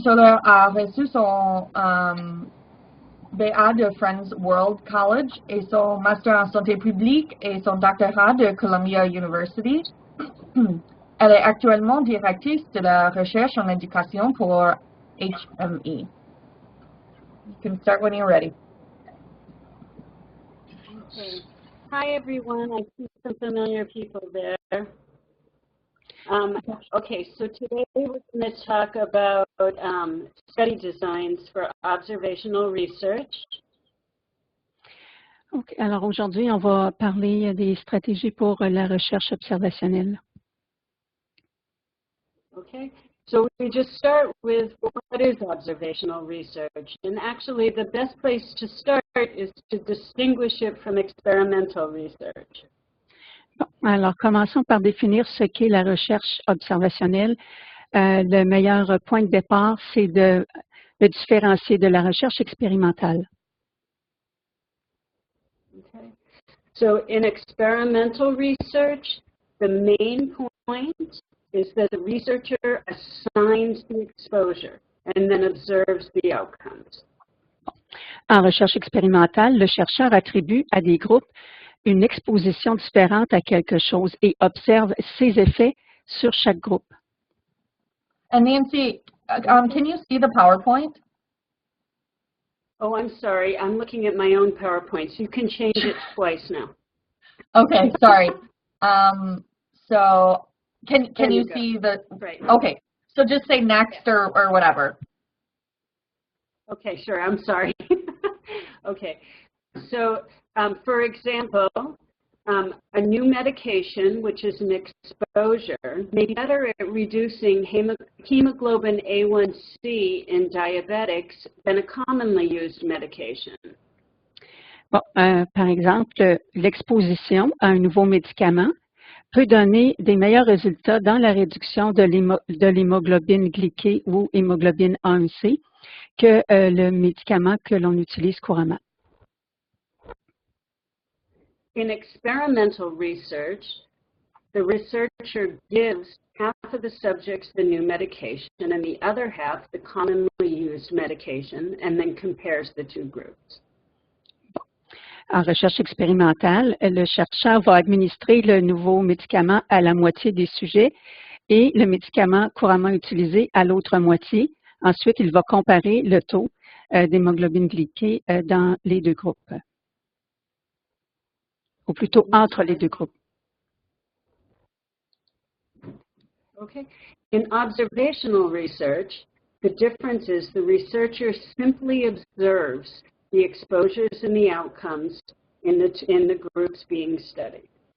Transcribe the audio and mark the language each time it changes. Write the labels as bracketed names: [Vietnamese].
[French] Sohler a reçu son BA de Friends World College et son master en santé publique et son doctorat de Columbia University. Elle est actuellement directrice de la recherche en éducation pour HME. [English] You can start when you're ready. Okay. Hi, everyone. I see some familiar people there. Okay, so today we're going to talk about study designs for observational research. Okay. [French] Alors aujourd'hui, on va parler des stratégies pour la recherche observationnelle. [English] Okay, so we just start with what is observational research, and actually the best place to start is to distinguish it from experimental research. [French] Bon, alors commençons par définir ce qu'est la recherche observationnelle. Le meilleur point de départ, c'est de le différencier de la recherche expérimentale. [English] Okay. So in experimental research, the main point is that the researcher assigns the exposure and then observes the outcomes. [French] En recherche expérimentale, le chercheur attribue à des groupes une exposition différente à quelque chose et observe ses effets sur chaque groupe. [English] And Nancy, can you see the PowerPoint? Oh, I'm sorry. I'm looking at my own PowerPoint. So you can change it twice now. Okay, sorry. So can you see the? Right. Okay, so just say next or whatever. Okay, sure. I'm sorry. Okay. So, for example, a new medication, which is an exposure, may be better at reducing hemoglobin A1C in diabetics than a commonly used medication. [French] Bon, par exemple, l'exposition à un nouveau médicament peut donner des meilleurs résultats dans la réduction de l'hémoglobine glyquée ou hémoglobine A1C que le médicament que l'on utilise couramment. [English] In experimental research, the researcher gives half of the subjects the new medication and the other half the commonly used medication, and then compares the two groups. [French] En recherche expérimentale, le chercheur va administrer le nouveau médicament à la moitié des sujets et le médicament couramment utilisé à l'autre moitié. Ensuite, il va comparer le taux d'hémoglobine glyquée dans les deux groupes, ou plutôt entre les deux groupes. [English] Okay. In observational research, the difference is the researcher simply observes the exposures and the outcomes in the groups being studied.